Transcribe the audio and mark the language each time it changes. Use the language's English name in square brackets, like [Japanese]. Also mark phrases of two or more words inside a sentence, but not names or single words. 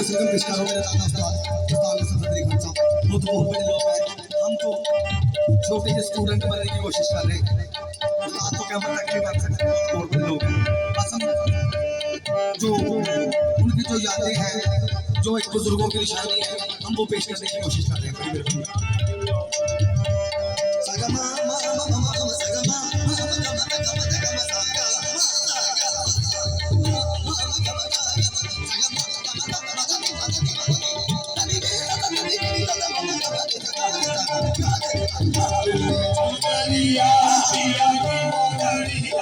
[Hindi] पेश करो मेरे दादा उस्ताद नसरुद्दीन अली खान साहब। वो तो बहुत बड़े लोग हैं, हम तो छोटे से स्टूडेंट बनने की कोशिश कर रहे हैं। उस्ताद तो क्या पता क्या कर सकते हैं, बहुत बड़े लोग हैं। बस हम जो उनकी जो यादें हैं, जो एक बुजुर्गों की निशानी है, हम वो पेश करने की कोशिश कर रहे हैं। बड़ी मेहरबानी। सगमा मा मा मा मा सगमा मा मा मा मा चुनरिया पिया की मगरिया,